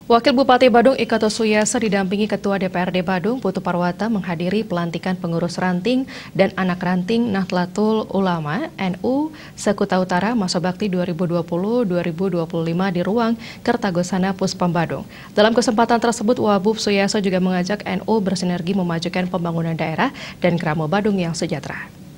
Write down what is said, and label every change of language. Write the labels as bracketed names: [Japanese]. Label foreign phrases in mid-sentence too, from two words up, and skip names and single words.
[Indonesian] Wakil Bupati Badung Ikato Suyasa didampingi Ketua DPRD Badung Putu Parwata menghadiri pelantikan pengurus ranting dan anak ranting Nahdlatul Ulama NU Sekuta Utara masa bakti 2020-2025 di ruang Kertagosana Puspam Badung. Dalam kesempatan tersebut, Wabub Suyasa juga mengajak NU bersinergi memajukan pembangunan daerah dan Gramo Badung yang sejahtera.